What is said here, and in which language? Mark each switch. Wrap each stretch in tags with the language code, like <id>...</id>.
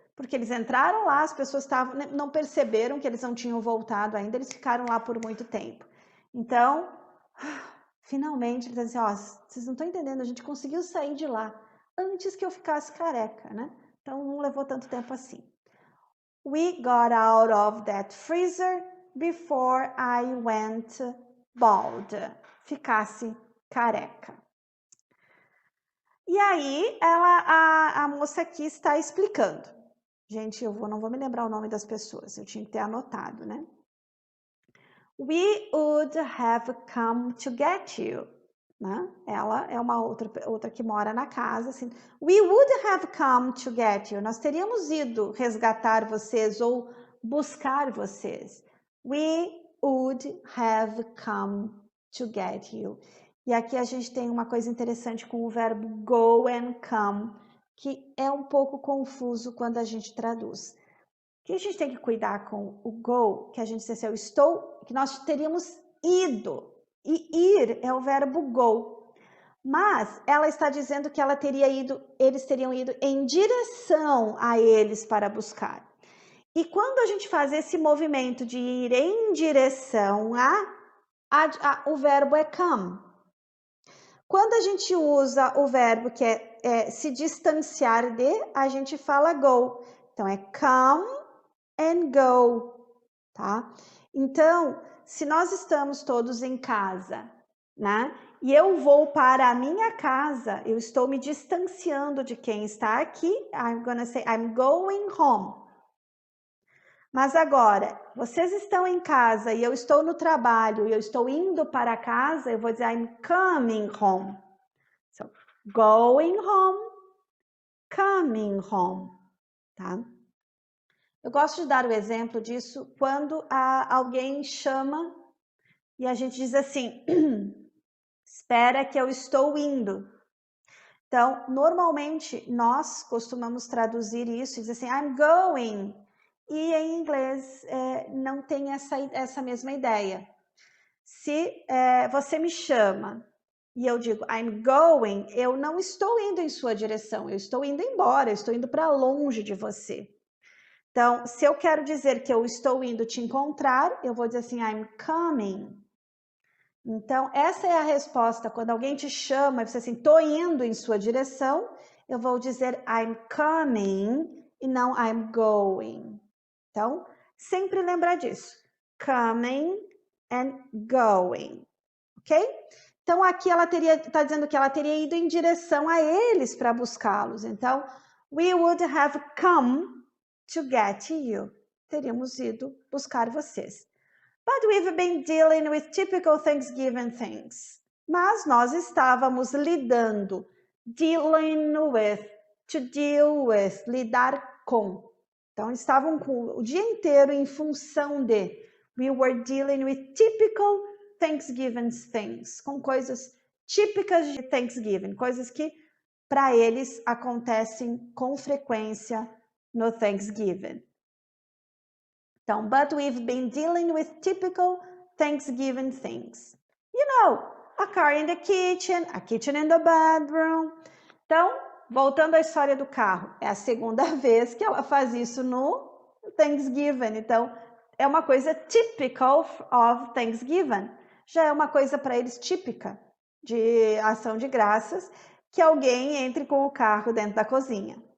<pt>Porque eles entraram lá, as pessoas não perceberam que eles não tinham voltado ainda, eles ficaram lá por muito tempo. Então, finalmente, eles dizem assim, vocês não estão entendendo, a gente conseguiu sair de lá antes que eu ficasse careca, né? Então, não levou tanto tempo assim.</pt> <en>We got out of that freezer before I went bald.</en> <pt>Ficasse careca. E aí, a moça aqui está explicando. Gente, não vou me lembrar o nome das pessoas, eu tinha que ter anotado, né?</pt> <en>We would have come to get you. né?</en> <pt>Ela é uma outra que mora na casa, assim.</pt> <en>We would have come to get you.</en> <pt>Nós teríamos ido resgatar vocês ou buscar vocês.</pt> <en>We would have come to get you.</en> <pt>E aqui a gente tem uma coisa interessante com o verbo</pt> <en>go and come,</en> <pt>que é um pouco confuso quando a gente traduz. Que a gente tem que cuidar com o go, que a gente diz assim, eu estou, que nós teríamos ido. E ir é o verbo go. Mas ela está dizendo que eles teriam ido em direção a eles para buscar. E quando a gente faz esse movimento de ir em direção o verbo é come. Quando a gente usa o verbo que é se distanciar de, a gente fala go. Então é come and go, tá? Então, se nós estamos todos em casa, né? E eu vou para a minha casa, eu estou me distanciando de quem está aqui.</pt> <en>I'm gonna say I'm going home.</en> <pt>Mas agora, vocês estão em casa e eu estou no trabalho e eu estou indo para casa, eu vou dizer</pt> <en>I'm coming home. So, going home, coming home, tá?</en> <pt>Eu gosto de dar o exemplo disso quando alguém chama e a gente diz assim, espera que eu estou indo. Então, normalmente, nós costumamos traduzir isso e dizer assim,</pt> <en>I'm going.</en> <pt>E em inglês não tem essa mesma ideia. Se você me chama e eu digo</pt> <en>I'm going,</en> <pt>eu não estou indo em sua direção, eu estou indo embora, eu estou indo para longe de você. Então, se eu quero dizer que eu estou indo te encontrar, eu vou dizer assim,</pt> <en>I'm coming.</en> <pt>Então, essa é a resposta. Quando alguém te chama e você assim, tô indo em sua direção, eu vou dizer</pt> <en>I'm coming</en> <pt>e não</pt> <en>I'm going.</en> <pt>Então, sempre lembrar disso. Coming and going. Ok? Então, aqui ela está dizendo que ela teria ido em direção a eles para buscá-los.</pt> <en>Então, we would have come to get you.</en> <pt>Teríamos ido buscar vocês.</pt> <en>But we've been dealing with typical Thanksgiving things.</en> <pt>Mas nós estávamos lidando,</pt> <en>dealing with, to deal with,</en> <pt>lidar com. Então, estavam o dia inteiro em função de.</pt> <en>We were dealing with typical Thanksgiving things,</en> <pt>com coisas típicas de Thanksgiving, coisas que para eles acontecem com frequência no Thanksgiving.</pt> <en>Então, but we've been dealing with typical Thanksgiving things. You know, a car in the kitchen, a kitchen in the bedroom.</en> <pt>Então, voltando à história do carro, é a segunda vez que ela faz isso no Thanksgiving. Então, é uma coisa</pt> <en>typical of Thanksgiving.</en> <pt>Já é uma coisa para eles típica de ação de graças, que alguém entre com o carro dentro da cozinha.</pt>